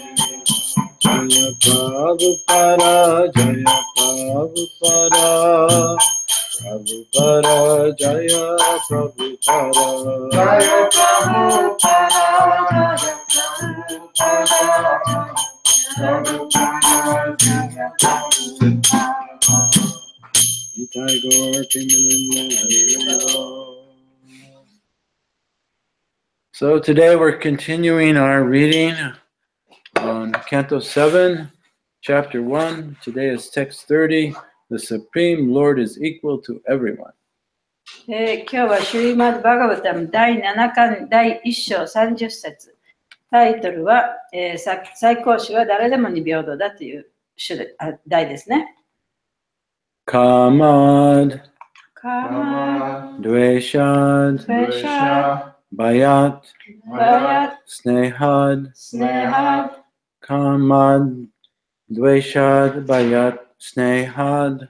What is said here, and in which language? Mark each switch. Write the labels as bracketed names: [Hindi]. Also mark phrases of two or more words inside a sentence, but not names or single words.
[Sanskrit] Jaya Prabhupada, Jaya Prabhupada, Prabhupada, Jaya Prabhupada, Jaya Prabhupada, Jaya Prabhupada, Jaya Prabhupada. Nitai Gaur Premananda, Hare Hare. [English] So today we're continuing our reading on Canto 7, Chapter 1. Today is text 30. The Supreme Lord is equal to everyone. [Japanese] 今日はシュリーマッド・バガバタム第7巻第1章30節。タイトルは、最高主は誰でもに平等だという題ですね。 [Sanskrit] kāmād, dveṣād, bhayāt, bhayāt, snehād, kāmād, dveṣād, bhayāt, snehād,